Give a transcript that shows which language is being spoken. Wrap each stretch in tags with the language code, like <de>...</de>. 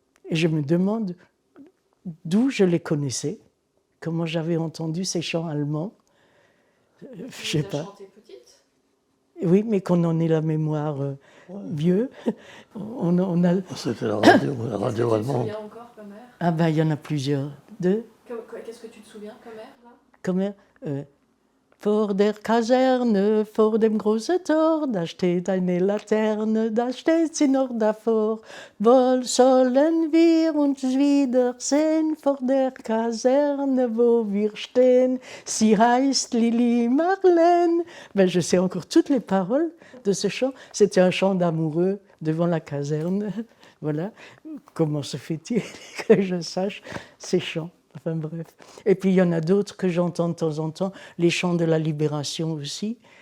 <fr>Et je me demande d'où je les connaissais, comment j'avais entendu ces chants allemands. Je sais pas. Petite ? Oui, mais qu'on en ait la mémoire vieux. On a... C'était la radio allemande. Tu te souviens encore comme air ? Ah ben, il y en a plusieurs. Deux. Qu'est-ce que tu te souviens comme air là ?</fr> <de>Comme vor der Kaserne, vor dem großen Tor, da steht eine Laterne, da steht sie noch davor. Wohl sollen wir uns wiedersehen vor der Kaserne, wo wir stehen. Sie heißt Lili Marlene.</de> <fr>Ben, je sais encore toutes les paroles de ce chant. C'était un chant d'amoureux devant la caserne. Voilà. Comment se fait-il que je sache ces chants? Enfin bref. Et puis il y en a d'autres que j'entends de temps en temps, les chants de la Libération aussi.</fr>